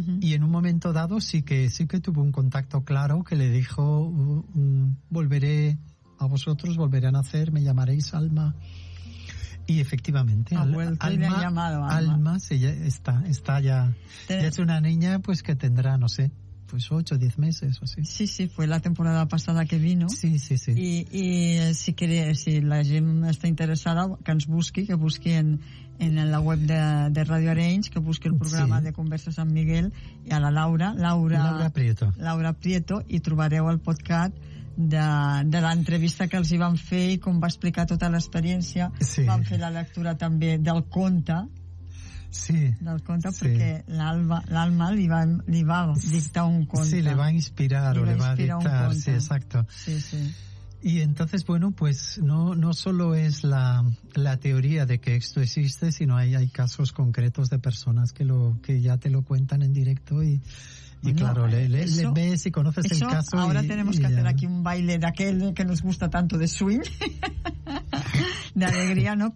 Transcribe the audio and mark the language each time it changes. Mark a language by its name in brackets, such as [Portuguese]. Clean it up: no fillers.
[Spanish] Y en un momento dado sí que tuvo un contacto claro que le dijo, volveré a vosotros, volveré a nacer, me llamaréis alma. Y efectivamente, ha vuelto Alma, y me ha llamado Alma. Alma se ya está ya. Ya es una niña, pues que tendrá, no sé, pues 8 o 10 meses o así. Sí, sí, fue la temporada pasada que vino. Sí, sí, sí. [Catalan] I [Spanish] si quiere, [Catalan] si la gent està interessada, que ens busqui, que busqui en la web de Radio Arenys, que busqui el programa, sí, de Converses amb Miguel i a la Laura Prieto, i trobareu el podcast de l'entrevista que els hi van fer i com va explicar tota l'experiència. Sí. Van fer la lectura també del conte. Sí. Del conte, sí. Perquè l'Alma li va dictar un conte. Sí, li va inspirar, li o li va dictar. [Spanish] Sí, exacto. Sí, sí. Y entonces, bueno, pues no solo es la teoría de que esto existe, sino hay casos concretos de personas que ya te lo cuentan en directo y claro, le ves y conoces eso, el caso. Ahora tenemos que hacer aquí un baile de aquel que nos gusta tanto, de swing, de alegría, ¿no?